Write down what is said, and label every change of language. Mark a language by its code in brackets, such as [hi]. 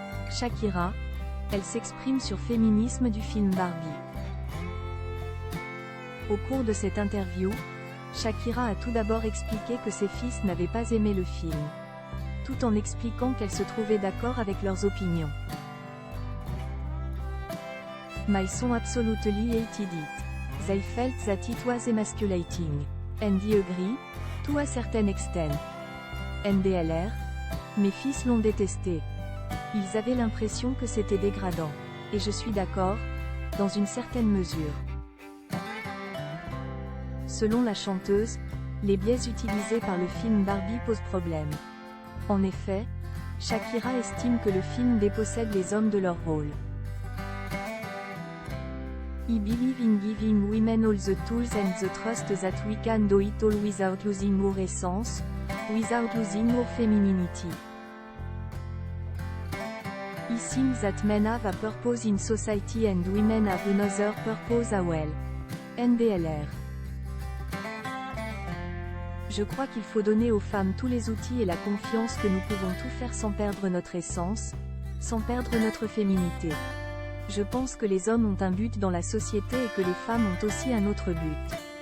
[fr] Shakira, elle s'exprime sur féminisme du film Barbie. Au cours de cette interview, Shakira a tout d'abord expliqué que ses fils n'avaient pas aimé le film, tout en expliquant qu'elle se trouvait d'accord avec leurs opinions. [en] My son absolutely hated it. They felt that it was emasculating. And I agree, to a certain extent. [fr] NDLR, mes fils l'ont détesté. Ils avaient l'impression que c'était dégradant. Et je suis d'accord, dans une certaine mesure. Selon la chanteuse, les biais utilisés par le film Barbie posent problème. En effet, Shakira estime que le film dépossède les hommes de leur rôle. [en] I believe in giving women all the tools and the trust that we can do it all without losing our essence, without losing our femininity. I think that men have a purpose in society and women have another purpose as well. [fr] NDLR. Je crois qu'il faut donner aux femmes tous les outils et la confiance que nous pouvons tout faire sans perdre notre essence, sans perdre notre féminité. Je pense que les hommes ont un but dans la société et que les femmes ont aussi un autre but.